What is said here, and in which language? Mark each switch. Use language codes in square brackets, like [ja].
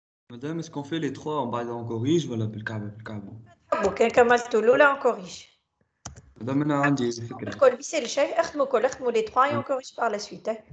[fr] Madame, est-ce qu'on fait les trois en bas et on corrige [ar] ولا بالكعبة؟ كان كملتوا الأولى [fr] on corrige. [ar] مادام أنا عندي فكرة. الكل بيصير الشيء اختموا [fr] les trois et on corrige par la suite.